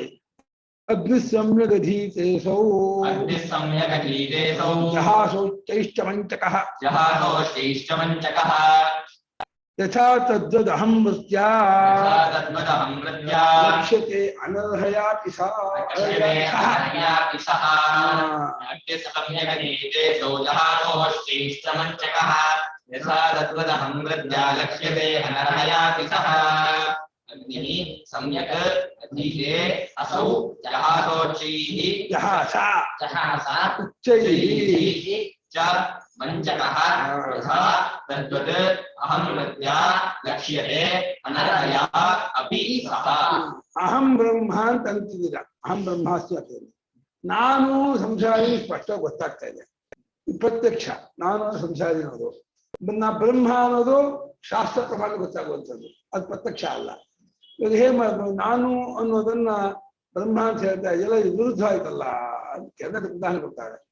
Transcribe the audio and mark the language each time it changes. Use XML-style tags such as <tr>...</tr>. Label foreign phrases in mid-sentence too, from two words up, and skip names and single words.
<sa>ಅಗ್ನಿಸಮ್ಯಗಧೀತೇಸೌ ಜಹಾಸೌಶ್ಚೈಷ್ಟಮಂಚಕಃ ಯಥಾ ತದ್ವದಹಂ ವೃತ್ಯಾ ಲಕ್ಷ್ಯತೆ ಅನರ್ಹಯಾಪಿ ಸಾ. अग्निः सम्यक् अधीते असौ जहासा उच्चैः च मञ्चकः यथा तद्वत् अहं वृत्या लक्ष्यते अनर्हया अपि सः. अहं ब्रह्म</sa> <kn>ಅಂತ ಅಂತಿದ್ದೀರಾ.</kn> <sa>ಅಹಂ ಬ್ರಹ್ಮಾಸ್ಮಿ</sa> <kn>ಅಂತ ನಾನು ಸಂಸಾರಿ ಸ್ಪಷ್ಟವಾಗಿ ಗೊತ್ತಾಗ್ತಾ ಇದೆ. ಪ್ರತ್ಯಕ್ಷ ನಾನು ಸಂಸಾರಿ ಅನ್ನೋದು, ಬ್ರಹ್ಮ ಅನ್ನೋದು ಶಾಸ್ತ್ರ ಪ್ರಮಾಣ ಗೊತ್ತಾಗುವಂಥದ್ದು, ಅದು ಪ್ರತ್ಯಕ್ಷ ಅಲ್ಲ. ಇವಾಗ ಹೇಗೆ ಮಾಡ್ಬೋದು? ನಾನು ಅನ್ನೋದನ್ನ ಬ್ರಹ್ಮ ಅಂತ ಹೇಳ್ತಾ ಇದೆಯಲ್ಲ, ಇದು ವಿರುದ್ಧ ಆಯ್ತಲ್ಲ ಅದಕ್ಕೆ ಅದಕ್ಕೆ ಉದಾಹರಣೆ ಕೊಡ್ತಾರೆ.</kn>